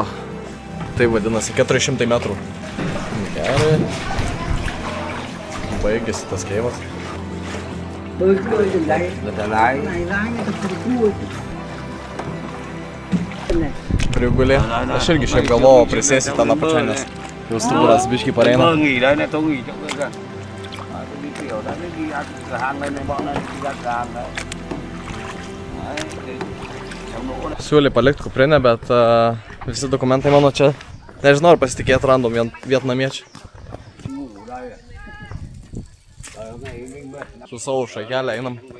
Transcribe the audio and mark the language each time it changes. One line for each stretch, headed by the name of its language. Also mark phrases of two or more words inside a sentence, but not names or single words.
Lithuanian: Tai vadinasi 400 metrų. Gerai. Baigėsi tas keivas. Prigulė. Aš irgi šiaip galvojau prisėsti ten apačią, nes jau stuburas biškį pareina.
Vietnamese: Nghỉ đấy này, tôi nghỉ chỗ kia kìa. Tôi đi kiểu đấy, đi ăn cửa hàng này, bọn này đi ra cửa hàng đấy.
Lithuanian: Siūlė palikti kuprinę, bet visi dokumentai mano čia. Nežinau, ar pasitikėti random vietnamiečių. Su savo šakelę einam.